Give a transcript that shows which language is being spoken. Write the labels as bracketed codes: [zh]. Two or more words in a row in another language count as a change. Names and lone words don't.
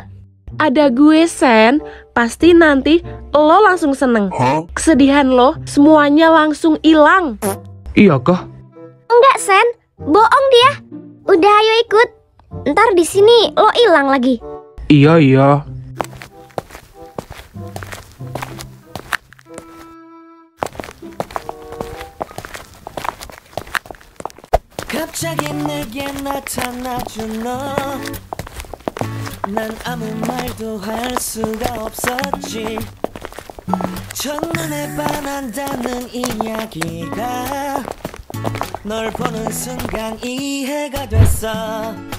[id] Ada gue, Sen. Pasti nanti lo langsung seneng. Kesedihan lo semuanya langsung hilang. Iya kah? Enggak Sen, bohong dia. Udah ayo ikut. Ntar di sini lo hilang lagi. Iya. [ko] 갑자기 내게 나타나준 너 난 아무 말도 할 수가 없었지 첫눈에 반한다는 이야기가 널 보는 순간 이해가 됐어